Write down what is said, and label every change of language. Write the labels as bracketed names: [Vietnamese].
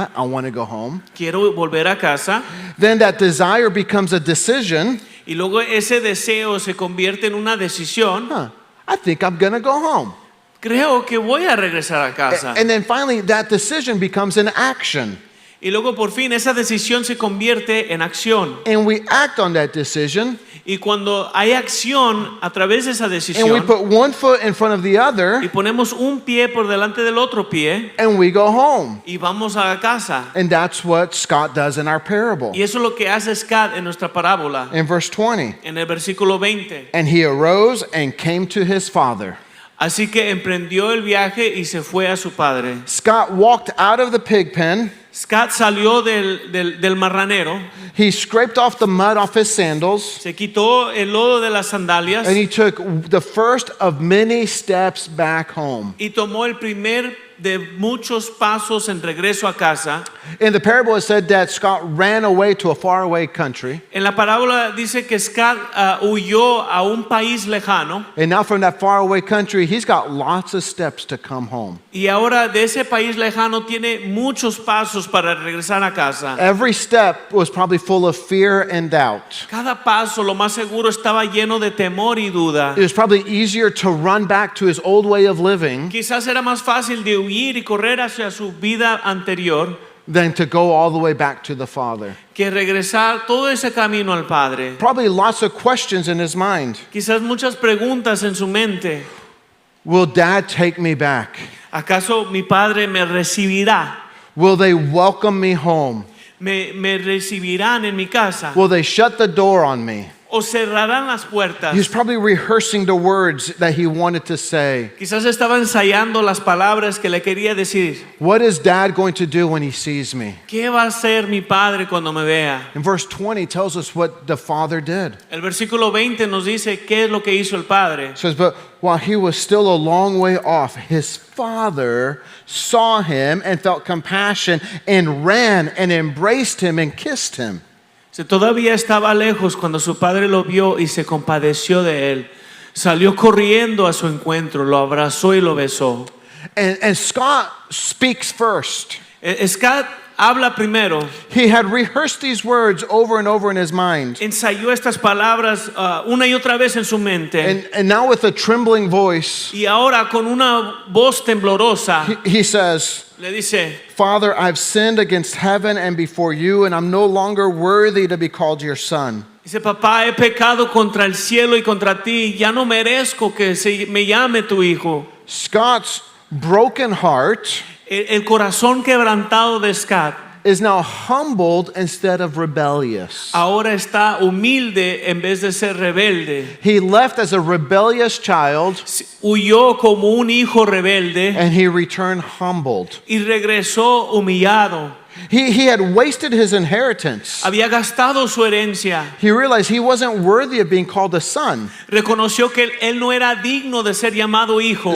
[English] I want to go home. [Spanish] Quiero volver a casa. [English] Then that desire becomes a decision. [Spanish] Y luego ese deseo se convierte en una decisión. [English] I think I'm going to go home. [Spanish] Creo que voy a regresar a casa. [English] And then finally, that decision becomes an action. [Spanish] Y luego por fin esa decisión se convierte en acción. [English] And we act on that decision. [Spanish] Y cuando hay acción a través de esa [English] And we [Spanish] decisión [English] put one foot in front of the [Spanish] y [English] other. [Spanish] ponemos un pie por delante del otro pie [English] And we go home. [Spanish] y vamos a la casa. [English] And that's what Scott does in our parable. [Spanish] Y eso es lo que hace Scott en nuestra parábola, [English] In verse 20. [Spanish] en el versículo 20. [English] And he arose and came to his father. [Spanish] Así que emprendió el viaje y se fue a su padre. [English] Scott walked out of the pig pen. [Spanish] Scott salió del marranero, [English] He scraped off the mud off his sandals. [Spanish] se quitó el lodo de las sandalias [English] And he took the first of many steps back home. [Spanish] y tomó el primer de muchos pasos en regreso a casa. [English] In the parable, it said that Scott ran away to a faraway country. [Spanish] En la parábola dice que Scott huyó a un país lejano [English] And now from that faraway country, he's got lots of steps to come home. [Spanish] y ahora de ese país lejano tiene muchos pasos para regresar a casa. [English] Every step was probably full of fear and doubt. [Spanish] Cada paso, lo más seguro, estaba lleno de temor y duda. [English] It was probably easier to run back to his old way of living [Spanish] Quizás era más fácil de huir y correr hacia su vida anterior [English] than to go all the way back to the Father. [Spanish] que regresar todo ese camino al Padre. [English] Probably lots of questions in his mind. [Spanish] Quizás muchas preguntas en su mente. [English] Will Dad take me back? [Spanish] ¿Acaso mi Padre me recibirá? [English] Will they welcome me home? [Spanish] ¿Me recibirán en mi casa? [English] Will they shut the door on me? [Spanish] ¿O cerrarán las puertas? [English] He's probably rehearsing the words that he wanted to say. [Spanish] Quizás estaba ensayando las palabras que le quería decir. [English] What is Dad going to do when he sees me? [Spanish] ¿Qué va a hacer mi Padre cuando me vea? [English] And verse 20 tells us what the Father did. [Spanish] El versículo 20 nos dice qué es lo que hizo el Padre. [English] It says, but while he was still a long way off, his father saw him and felt compassion and ran and embraced him and kissed him. [Spanish] Todavía estaba lejos cuando su padre lo vio y se compadeció de él. Salió corriendo a su encuentro, lo abrazó y lo besó. [English] And Scott speaks first. [Spanish] Scott habla primero. [English] He had rehearsed these words over and over in his mind. [Spanish] Ensayó estas palabras una y otra vez en su mente. [English] And now with a trembling voice, [Spanish] Y ahora con una voz temblorosa [English] he says, [Spanish] le dice, [English] Father, I've sinned against heaven and before you, and I'm no longer worthy to be called your son. [Spanish] dice, papá, he pecado contra el cielo y contra ti, ya no merezco que me llame tu hijo. [English] Scott's broken heart [Spanish] El corazón quebrantado de Scott [English] is now humbled instead of rebellious. [Spanish] ahora está humilde en vez de ser rebelde. [English] He left as a rebellious child [Spanish] Huyó como un hijo rebelde [English] and he returned humbled. [Spanish] y regresó humillado. [English] He had wasted his inheritance. [Spanish] Había gastado su herencia. [English] He realized he wasn't worthy of being called a son. [Spanish] Reconoció que él no era digno de ser llamado hijo.